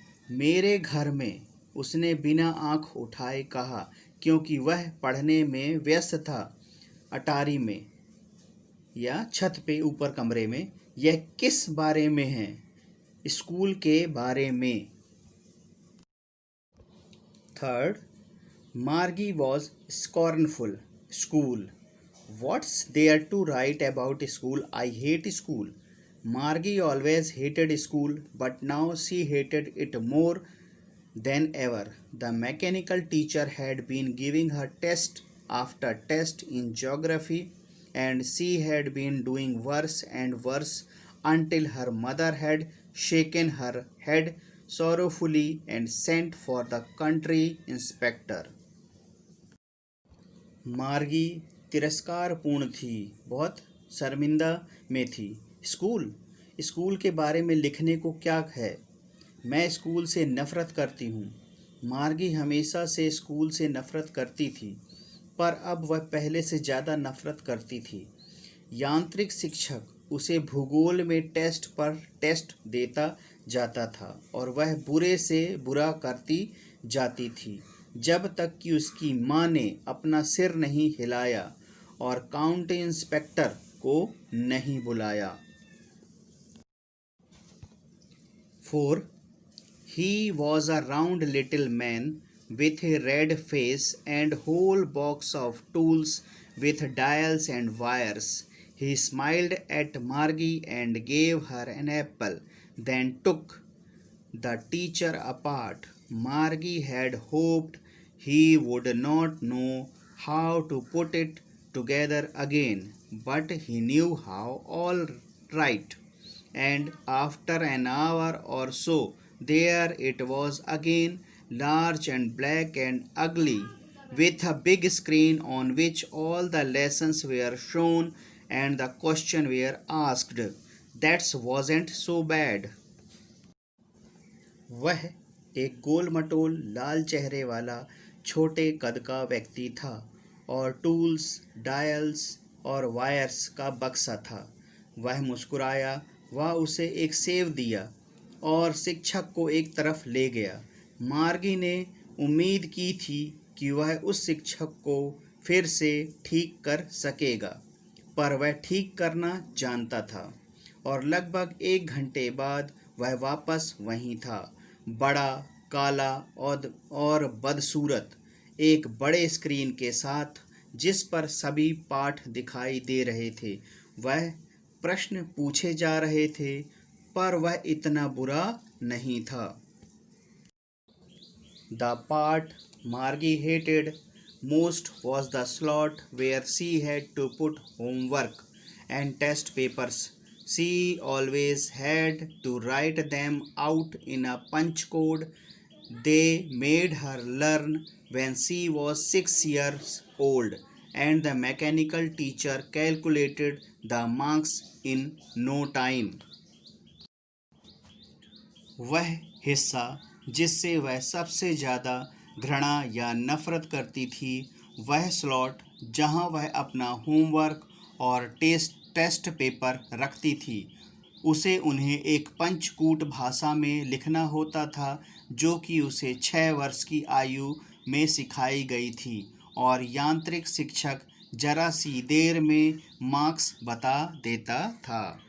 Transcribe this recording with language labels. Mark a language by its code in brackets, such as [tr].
[hi] मेरे घर में, उसने बिना आंख उठाए कहा, क्योंकि वह पढ़ने में व्यस्त था। अटारी में या छत पे ऊपर कमरे में। यह किस बारे में है? स्कूल के बारे में। [en] Third, Margie was scornful. School, what's there to write about school? I hate school. Margie always hated school, but now she hated it more than ever. The mechanical teacher had been giving her test after test in geography, and she had been doing worse and worse until her mother had shaken her head sorrowfully and sent for the country inspector. [hi] मार्गी तिरस्कारपूर्ण थी, बहुत शर्मिंदा में थी। School, school के बारे में लिखने को क्या है? मैं स्कूल से नफ़रत करती हूँ। मार्गी हमेशा से स्कूल से नफ़रत करती थी, पर अब वह पहले से ज़्यादा नफ़रत करती थी। यांत्रिक शिक्षक उसे भूगोल में टेस्ट पर टेस्ट देता जाता था और वह बुरे से बुरा करती जाती थी, जब तक कि उसकी माँ ने अपना सिर नहीं हिलाया और काउंटी इंस्पेक्टर को नहीं बुलाया। [en] 4. He was a round little man with a red face and whole box of tools with dials and wires. He smiled at Margie and gave her an apple, then took the teacher apart. Margie had hoped he would not know how to put it together again, but he knew how all right. And after an hour or so, there it was again, large and black and ugly, with a big screen on which all the lessons were shown and the question were asked. That wasn't so bad. [hi] वह एक गोल मटोल लाल चेहरे वाला छोटे कद का व्यक्ति था और टूल्स, डायल्स और वायर्स का बक्सा था। वह मुस्कुराया। वह उसे एक सेब दिया और शिक्षक को एक तरफ ले गया। मार्गी ने उम्मीद की थी कि वह उस शिक्षक को फिर से ठीक कर सकेगा, पर वह ठीक करना जानता था और लगभग 1 घंटे बाद वह वापस वहीं था, बड़ा, काला और बदसूरत, एक बड़े स्क्रीन के साथ जिस पर सभी पाठ दिखाई दे रहे थे। वह प्रश्न पूछे जा रहे थे, पर वह इतना बुरा नहीं था। [en] The part Margie hated most was the slot where she had to put homework and test papers. She always had to write them out in a punch code they made her learn when she was 6 years old, and the mechanical teacher calculated the marks in no time. [hi] वह हिस्सा जिससे वह सबसे ज़्यादा घृणा या नफ़रत करती थी, वह स्लॉट जहां वह अपना होमवर्क और टेस्ट पेपर रखती थी, उसे उन्हें एक पंचकूट भाषा में लिखना होता था, जो कि उसे 6 वर्ष की आयु में सिखाई गई थी, और यांत्रिक शिक्षक जरा सी देर में मार्क्स बता देता था।